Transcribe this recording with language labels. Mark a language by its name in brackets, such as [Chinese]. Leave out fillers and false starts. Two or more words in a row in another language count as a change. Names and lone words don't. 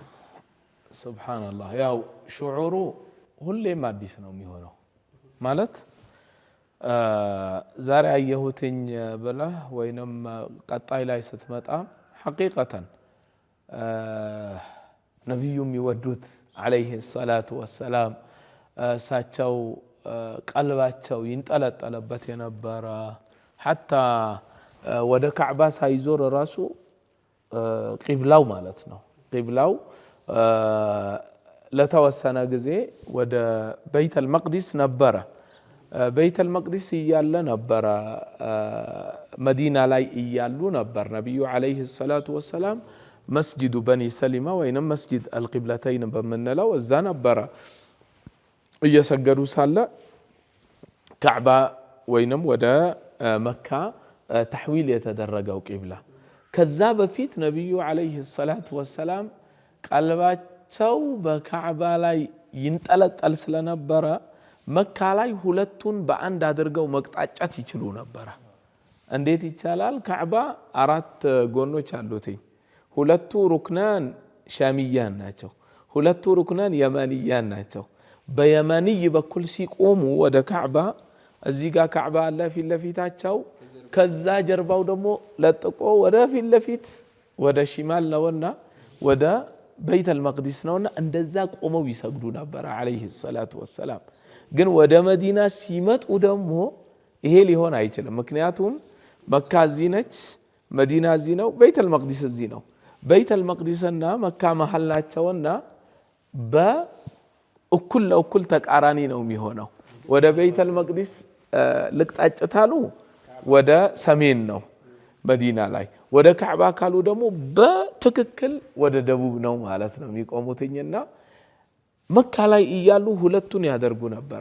[Amharic] ሱብሃንአላህ ያው ሽዑሩ ሁሌም አዲስ ነው የሚሆነው ማለት ዛሬ አየሁትኝ ብለህ ወይንም ቀጣይ ላይ ስትመጣ ሐቂቀተን ነብዩም ይወዱት [Arabic] عليه الصلاة والسلام [Amharic] እሳቸው ቀልባቸው ይንጠለጠለበት የነበረ حتى ወደ ካዕባ ሳይዞር ራሱ ቂብላው ማለት ነው ቂብላው ለተወሰነ ጊዜ ወደ በይተል መቅዲስ ነበረ። በይተል መቅዲስ እያለ ነበረ መዲና ላይ እያሉ ነበር ነብዩ [Arabic] عليه الصلاة والسلام [Amharic] መስጂዱ በኒ ሰሊማ ወይንም መስጂድ አልቂብለተይን በመነለው እዛ ነበረ እየሰገዱ ሳለ ካዕባ ወይንም ወደ መካ ተሕዊል የተደረገው ቂብላ። ከዛ በፊት ነብዩ [Arabic] عليه الصلاة والسلام [Amharic] ቀልባቸው በካዕባ ላይ ይንጠለጠል ስለነበረ መካ ላይ ሁለቱን በአንድ አድርገው መቅጣጫት ይችሉ ነበር። እንዴት ይቻላል? ካዕባ አራት ጎኖች አሉት። ሁለቱ [Arabic] ركنان شاميان [Amharic] ናቸው፣ ሁለቱ [Arabic] ركنان يمانيان [Amharic] ናቸው። በየመንይ በኩል ሲቆሙ ወደ ካዕባ እዚህ ጋር ካዕባ አለ ፊት ለፊታቸው፣ ከዛ ጀርባው ደግሞ ለጥቆ ወደ ፊት ለፊት ወደ ሽማል ነውና ወደ በይተል መቅዲስ ነውና እንደዛ ቆመው ይሰግዱ ነበር [Arabic] عليه الصلاة والسلام። [Amharic] ግን ወደ መዲና ሲመጡ ደግሞ ይሄ ሊሆን አይችልም። ምክንያቱም መካ እዚህ ነች፣ መዲና እዚህ ነው፣ በይተል መቅዲስ እዚህ ነው። በይተል መቅዲስና መካ መሃል ናቸውና በእኩል ለእኩል ተቃራኒ ነው የሚሆነው። ወደ በይተል መቅዲስ ልቅጣጭታሉ ወደ ሰሜን ነው መዲና ላይ፣ ወደ ካዕባ ካሉ ደግሞ በትክክል ወደ ደቡብ ነው ማለት ነው የሚቆሙትኝና መካ ላይ እያሉ ሁለቱን ያደርጉ ነበረ።